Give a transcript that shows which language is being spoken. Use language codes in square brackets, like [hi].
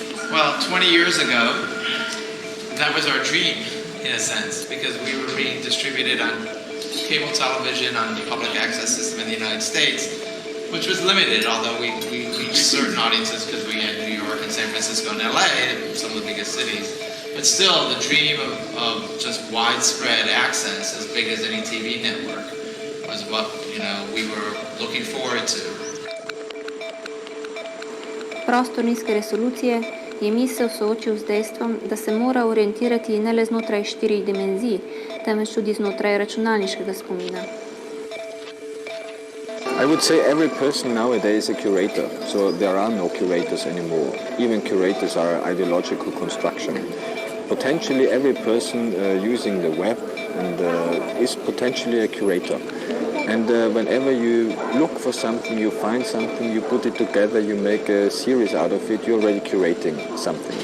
[en] Well, 20 years ago, that was our dream, in a sense, because we were being distributed on cable television on the public access system in the United States, which was limited, although we reached certain audiences because we had New York and San Francisco and LA, some of the biggest cities. But still, the dream of just widespread access, as big as any TV network, was what we were looking forward to. [sl] Prostor nizke resolucije je misel soočil z dejstvom, da se mora orientirati ne le znotraj 4 dimenzij, temveč tudi znotraj računalniškega spomina. [en] I would say every person nowadays is a curator, so there are no curators anymore. Even curators are ideological construction. Potentially every person using the web is potentially a curator. And whenever you look for something, you find something, you put it together, you make a series out of it, you're already curating something.